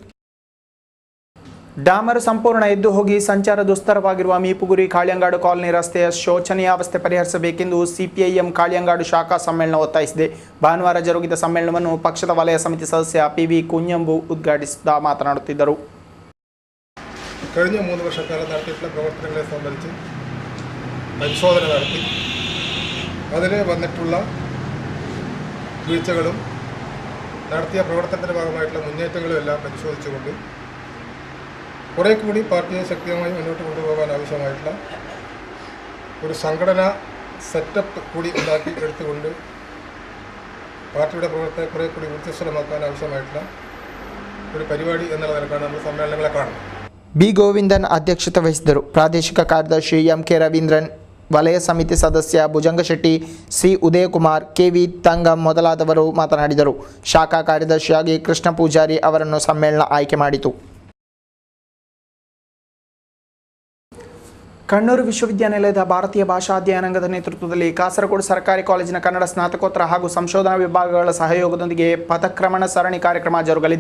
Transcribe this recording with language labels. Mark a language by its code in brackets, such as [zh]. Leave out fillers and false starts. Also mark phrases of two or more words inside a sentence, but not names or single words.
[kn] ಡಾಮರು ಸಂಪೂರ್ಣ ಎದ್ದು ಹೋಗಿ ಸಂಚಾರ ದುಸ್ತರವಾಗಿರುವ ಮೀಪುಗುರಿ ಕಾಳಿಯಂಗಾಡು ಕಾಲನಿ ರಸ್ತೆಯ ಶೋಚನೀಯಾವಸ್ಥೆ ಪರಿಹರಿಸಬೇಕೆಂದು ಸಿಪಿಐಎಂ ಕಾಳಿಯಂಗಾಡು ಶಾಖಾ ಸಮ್ಮೇಳನ ಒತ್ತಾಯಿಸಿದೆ. ಭಾನುವಾರ ಜರುಗಿದ ಸಮ್ಮೇಳನವನ್ನು ಪಕ್ಷದ ವಲಯ ಸಮಿತಿ ಸದಸ್ಯ ಪಿವಿ ಕುഞ്ഞಂಬು ಉದ್ಘಾಟಿಸುತ್ತಾ ಮಾತನಾಡುತ್ತಿದ್ದರು. [ml] കഴിഞ്ഞ 3 വർഷക്കാലം നടത്തിയിട്ടുള്ള പ്രവർത്തനങ്ങളെ സംബന്ധിച്ച് പരിശോധന നടത്തി അതിൽ വന്നിട്ടുള്ള വീഴ്ചകളും നടത്തിയ പ്രവർത്തനത്തിൻ്റെ ഭാഗമായിട്ടുള്ള മുന്നേറ്റങ്ങളും എല്ലാം പരിശോധിച്ചുകൊണ്ട് കുറേ കൂടി പാർട്ടിയെ ശക്തിയായി മുന്നോട്ട് കൊണ്ടുപോകാൻ ആവശ്യമായിട്ടുള്ള ഒരു സംഘടനാ സെറ്റപ്പ് കൂടി ഉണ്ടാക്കി എടുത്തുകൊണ്ട് പാർട്ടിയുടെ പ്രവർത്തനത്തെ കുറേ കൂടി ഊർജ്ജസ്വലമാക്കാൻ ആവശ്യമായിട്ടുള്ള ഒരു പരിപാടി എന്നുള്ള നിലക്കാണ് നമ്മൾ സമ്മേളനങ്ങളെ കാണുന്നത്. [kn] ಬಿ ಗೋವಿಂದನ್ ಅಧ್ಯಕ್ಷತೆ ವಹಿಸಿದರು. ಪ್ರಾದೇಶಿಕ ಕಾರ್ಯದರ್ಶಿ ಎಂಕೆ ರವೀಂದ್ರನ್, ವಲಯ ಸಮಿತಿ ಸದಸ್ಯ ಭುಜಂಗಶೆಟ್ಟಿ, ಸಿ ಉದಯಕುಮಾರ್, ಕೆವಿ ತಂಗಂ ಮೊದಲಾದವರು ಮಾತನಾಡಿದರು. ಶಾಖಾ ಕಾರ್ಯದರ್ಶಿಯಾಗಿ ಕೃಷ್ಣ ಪೂಜಾರಿ ಅವರನ್ನು ಸಮ್ಮೇಳನ ಆಯ್ಕೆ ಮಾಡಿತು. ಕಣ್ಣೂರು ವಿಶ್ವವಿದ್ಯಾನಿಲಯದ ಭಾರತೀಯ ಭಾಷಾ ಅಧ್ಯಯನಾಂಗದ ನೇತೃತ್ವದಲ್ಲಿ ಕಾಸರಗೋಡು ಸರ್ಕಾರಿ ಕಾಲೇಜಿನ ಕನ್ನಡ ಸ್ನಾತಕೋತ್ತರ ಹಾಗೂ ಸಂಶೋಧನಾ ವಿಭಾಗಗಳ ಸಹಯೋಗದೊಂದಿಗೆ ಪಥಕ್ರಮಣ ಸರಣಿ ಕಾರ್ಯಕ್ರಮ ಜರುಗಲಿದೆ.